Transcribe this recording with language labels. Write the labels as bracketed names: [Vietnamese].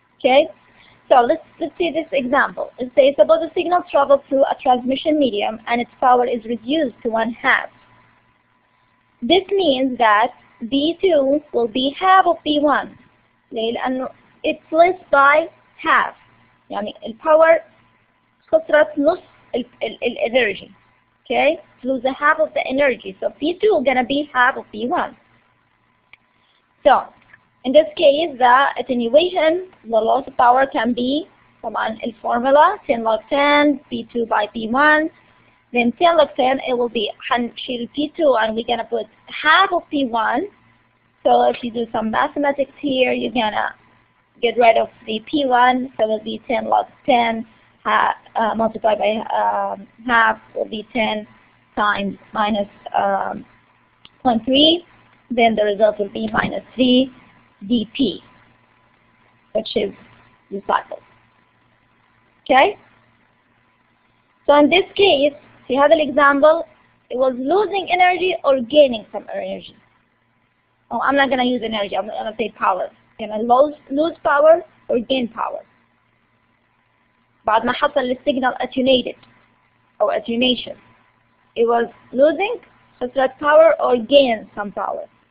[English] Okay, so let's see this example. It says suppose the signal travels through a transmission medium and its power is reduced to 1/2. This means that B2 will be half of B1. [Arabic] لأنه [English] it's less by half. [Arabic] يعني الpower خسرت نص energy. [English] Okay, lose a half of the energy. So B2 is gonna be half of B1. So in this case, the attenuation, the loss of power can be [Arabic] طبعا الفورمولا [English] 10 log 10 P2 by P1. Then 10 log 10, it will be [Arabic] هنشيل [English] P2 and we're gonna put half of P1. So if you do some mathematics here, you're gonna get rid of the P1. So it will be 10 log 10 multiplied by half will be 10 times minus 0.3. Then the result will be minus 3 dP, which is the cycle. Okay? So in this case, [Arabic] في هذا [English] example, it was losing energy or gaining some energy. Oh, I'm not going to use energy, I'm going to say power. Can I lose power or gain power? [Arabic] بعد ما حصل السيجنال [English] attenuated or attenuation. It was losing [Arabic] خسرت [English] power or gain some power.